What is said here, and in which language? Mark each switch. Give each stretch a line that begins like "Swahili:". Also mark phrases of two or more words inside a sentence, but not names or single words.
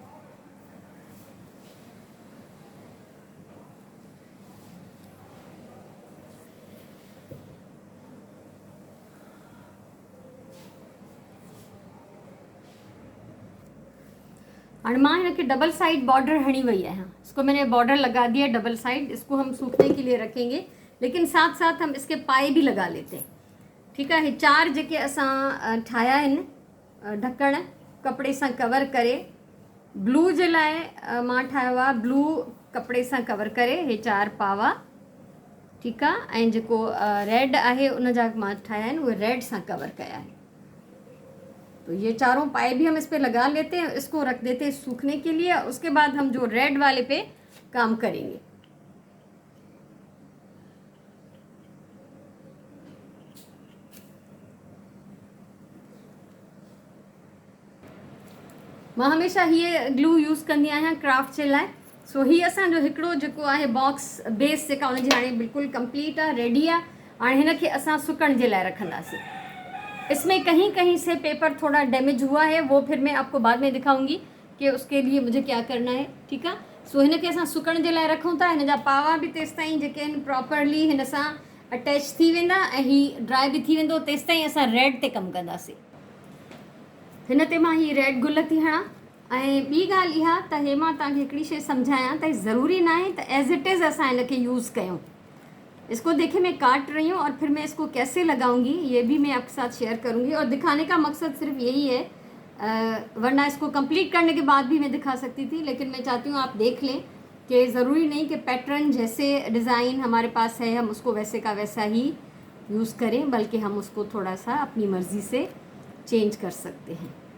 Sindhi: और मां इनके
English: double side border
Sindhi: हणी वही है।
Urdu: اس کو میں نے بارڈر لگا دیا
English: double side.
Urdu: اس کو ہم سوکھنے کے لیے رکھیں گے، لیکن ساتھ ساتھ ہم اس کے پائے بھی لگا لیتے ہیں. ٹھیک ہے.
Sindhi: ये चार जेके असां ठाहिया आहिनि ढकण कपिड़े सां कवर करे, ब्लू जे लाइ मां ठाहियो आहे ब्लू कपिड़े सां कवर करे हे चार पावा।
Urdu: ٹھیک ہے.
Sindhi: ऐं जेको रेड आहे उन जा मां ठाहिया आहिनि उहे रेड सां कवर कया आहिनि।
Urdu: تو یہ چاروں پائے بھی ہم اس پہ لگا لیتے ہیں، اس کو رکھ دیتے ہیں سوکھنے کے لیے. اس کے بعد ہم جو ریڈ والے پہ کام کریں گے.
Sindhi: मां हमेशा ये ग्लू यूज़ कंदी आहियां क्राफ्ट जे लाइ। सो ही असांजो हिकिड़ो जेको आहे बॉक्स बेस जेका हुनजी हाणे बिल्कुलु कंप्लीट आहे, रेडी आहे। हाणे हिनखे असां सुकण जे लाइ रखंदासीं।
Urdu: اس میں کہیں کہیں سے پیپر تھوڑا ڈیمج ہوا ہے، وہ پھر میں آپ کو بعد میں دکھاؤں گی کہ اس کے لیے مجھے کیا کرنا ہے. ٹھیک ہے.
Sindhi: सो हिनखे असां सुकण जे लाइ रखूं था। हिन जा पावा बि तेसि ताईं जेके आहिनि प्रॉपरली हिन सां अटैच थी वेंदा ऐं ही ड्राई बि थी वेंदो। तेसि ताईं असां रेड ते कमु कंदासीं। हिन ते मां ही रेड गुल थी हणां। ऐं ॿी ॻाल्हि इहा त हे मां तव्हांखे हिकिड़ी शइ सम्झायां त ज़रूरी न आहे त
English: as it is
Sindhi: असां हिनखे यूज़ कयूं।
Urdu: اس کو دیکھیے میں کاٹ رہی ہوں اور پھر میں اس کو کیسے لگاؤں گی یہ بھی میں آپ کے ساتھ شیئر کروں گی. اور دکھانے کا مقصد صرف یہی ہے، ورنہ اس کو کمپلیٹ کرنے کے بعد بھی میں دکھا سکتی تھی، لیکن میں چاہتی ہوں آپ دیکھ لیں کہ ضروری نہیں کہ پیٹرن جیسے ڈیزائن ہمارے پاس ہے ہم اس کو ویسے کا ویسا ہی یوز کریں، بلکہ ہم اس کو تھوڑا سا اپنی مرضی سے چینج کر سکتے ہیں.